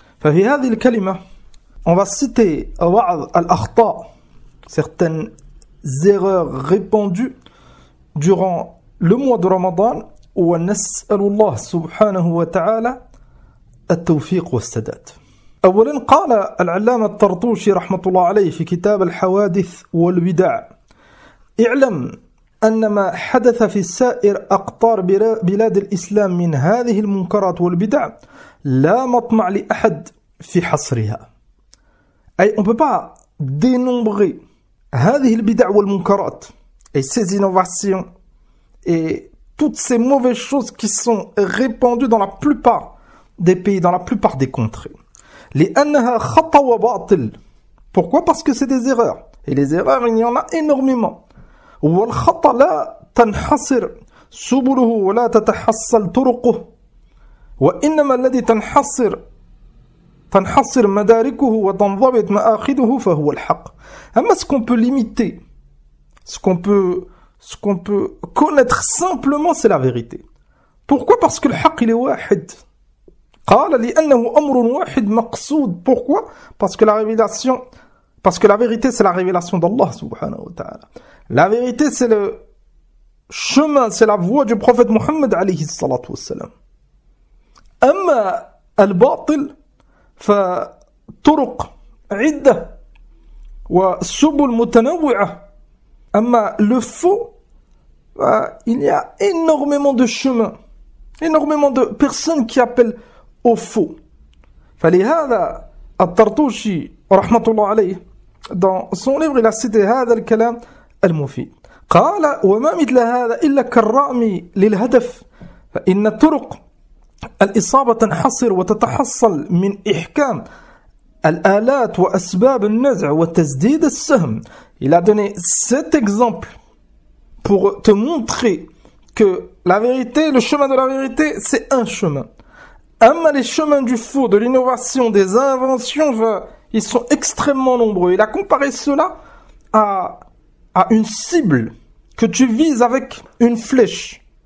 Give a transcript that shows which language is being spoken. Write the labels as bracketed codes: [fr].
[ar] ففي هذه الكلمة, [fr] on va citer [ar] بعض الأخطاء, [fr] certaines erreurs répandues durant le mois de Ramadan, [ar] ونسأل الله سبحانه وتعالى التوفيق والسداد. أولا قال العلامة الطرطوشي رحمة الله عليه في كتاب الحوادث والبدع: اعلم أن ما حدث في سائر أقطار بلاد الإسلام من هذه المنكرات والبدع لا مطمع لأحد في حصرها. [fr] أي on ne peut pas dénombrer [ar] هذه البدع والمنكرات [fr] et ces innovations et toutes ces mauvaises choses qui sont répandues dans la plupart des pays, dans la plupart des contrées. [ar] لأنها خطأ وباطل. [fr] Pourquoi? Parce que c'est des erreurs. Et les erreurs, il y en a énormément. [ar] والخطأ لا تنحصر سبله ولا تتحصل طرقه. وإنما الذي تنحصر مداركه وتنضبط مآخذه فهو الحق. [fr] أما ce qu'on peut limiter, ce qu'on peut connaître simplement, c'est la vérité. Pourquoi? Parce que le haqq il est wahid. [ar] قال لأنه أمر واحد مقصود. [fr] Pourquoi? Parce que la vérité c'est la révélation d'Allah subhanahu wa ta'ala. La vérité c'est le chemin, c'est la voie du prophète Muhammad alayhi salatu wassalam. [ar] أما الباطل فطرق عدة وسبل متنوعة. [fr] أما le faux, il y a énormément de chemins, énormément de personnes qui appellent au faux. [ar] فلهذا الطرطوشي رحمة الله عليه [fr] dans son livre il a cité [ar] هذا الكلام المفيد. قال: وما مثل هذا إلا كالرأم للهدف فإن الطرق الإصابة تنحصر وتتحصل من إحكام الآلات وأسباب النزع وتسديد السهم. [fr] Il a donné cet exemple pour te montrer que la vérité, le chemin de la vérité, c'est un chemin. Amma les chemins du faux, de l'innovation, des inventions, ils sont extrêmement nombreux. Il a comparé cela à une cible que tu vises avec une flèche.